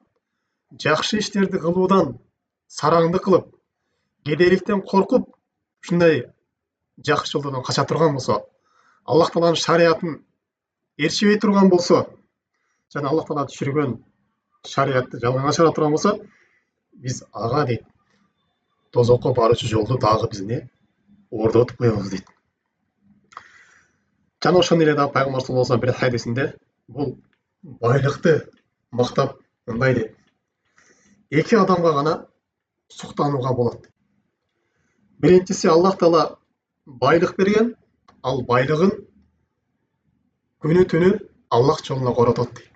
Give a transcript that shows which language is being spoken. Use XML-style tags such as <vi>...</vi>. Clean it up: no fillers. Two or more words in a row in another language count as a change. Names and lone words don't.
<ky>жакшы иштерди кылуудан сараңдык кылып, кедейликтен коркуп, ушундай жакшы жолдордон кача турган болсо, Аллах Тааланын шариатын ээрчибей турган болсо, жана Аллах Таала түшүргөн шариятты жалган ашыра турган болсо, биз ага дейт, тозокко баруучу жолду дагы биз ордотуп коебуз дейт. Жана ошондой эле дагы пайгамбар</ky> <ar>صلى الله عليه وسلم</ar> <ky>бир хадисинде бул байлыкты мактап мындай дейт: эки адамга гана суктанууга болот. Биринчиси, Аллах Таала байлык берген, ал байлыгын күнү түнү Аллах жолуна коротот дейт.</ky>